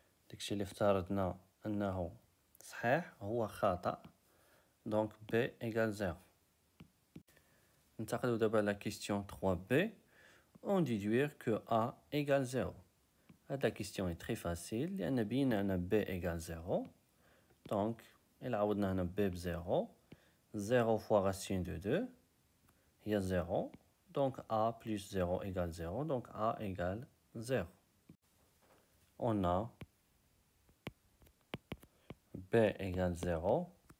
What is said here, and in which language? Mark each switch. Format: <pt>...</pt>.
<ar>داكشي اللي افترضنا أنه صحيح هو خطأ.</ar> <fr>Donc b égale 0.</fr> <ar>ننتقل دابا</ar> <fr>à la question 3b. On déduire que a égale 0. La question est très facile.</fr> <ar>لأن بينا أن</ar> <fr>b égale 0. Donc, il</fr> <ar>عوضنا هنا b ب 0.</ar> <fr>0 fois racine de 2. Il y a 0. Donc a plus 0 égale 0. Donc a égale 0. On a b égale 0.</fr>